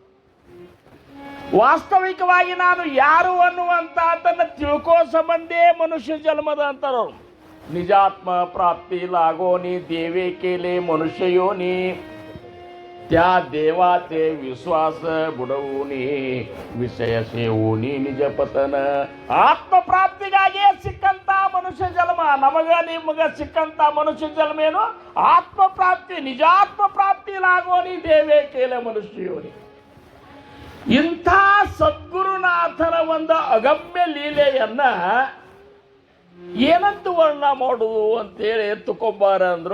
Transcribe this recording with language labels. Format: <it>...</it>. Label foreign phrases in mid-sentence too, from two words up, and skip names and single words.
<kn>ವಾಸ್ತವಿಕವಾಗಿ ನಾನು ಯಾರು ಅನ್ನುವಂಥದ್ದನ್ನು ತಿಳ್ಕೋ ಸಂಬಂಧೇ ಮನುಷ್ಯ ಜನ್ಮದ ಅಂತಾರವ್ರು.</kn> <mr>निजात्म प्राप्ती लागोनी देवे केले मनुष्य योनी त्या देवाचे विश्वास बुडवूनी विषय सेवूनी निज पतन.</mr> <kn>ಆತ್ಮಪ್ರಾಪ್ತಿಗಾಗಿ ಸಿಕ್ಕಂತ ಮನುಷ್ಯ ಜನ್ಮ, ನಮಗ ನಿಮಗ ಸಿಕ್ಕಂತ ಮನುಷ್ಯ ಜನ್ಮ ಏನು ಆತ್ಮಪ್ರಾಪ್ತಿ.</kn> <mr>निजात्म प्राप्ती लागोनी देवे केले मनुष्य योनी.</mr> <kn>ಇಂಥ ಸದ್ಗುರುನಾಥನ ಒಂದು ಅಗಮ್ಯ ಲೀಲೆಯನ್ನ ಏನಂತ ವರ್ಣ ಮಾಡುದು ಅಂತೇಳಿ ಎತ್ತುಕೊಬ್ಬಾರ ಅಂದ್ರು.</kn>